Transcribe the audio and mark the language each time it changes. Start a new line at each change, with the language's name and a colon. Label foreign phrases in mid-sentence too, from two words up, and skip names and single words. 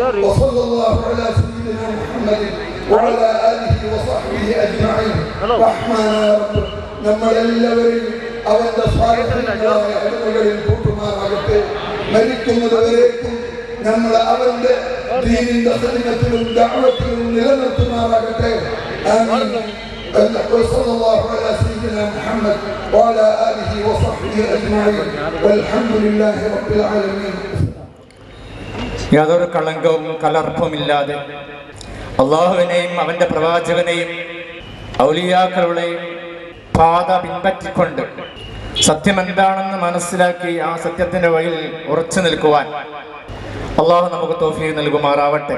Malayalam: നമ്മളെല്ലാവരെയും അവന്റെ സ്വാഗതമായ അടിമകളിൽ കൂട്ടുമാറാകട്ടെ. മരിക്കുന്നതുവരേക്കും നമ്മൾ അവന്റെ ദീനിന്റെ സന്നിധിയിലും ദഅവത്തിലും നിലനിർത്തുമാറാകട്ടെ. ആമീൻ.
Arabic: وصلى الله على سيدنا محمد وعلى آله وصحبه أجمعين والحمد لله رب العالمين.
Malayalam: യാതൊരു കളങ്കവും കലർപ്പുമില്ലാതെ അള്ളാഹുവിനെയും അവന്റെ പ്രവാചകനെയും ഔലിയാക്കളുടെയും പാത പിൻപറ്റിക്കൊണ്ട് സത്യമെന്താണെന്ന് മനസ്സിലാക്കി ആ സത്യത്തിന്റെ വഴിയിൽ ഉറച്ചു നിൽക്കുവാൻ അള്ളാഹു നമുക്ക് തൗഫീഖ് നൽകുമാറാവട്ടെ.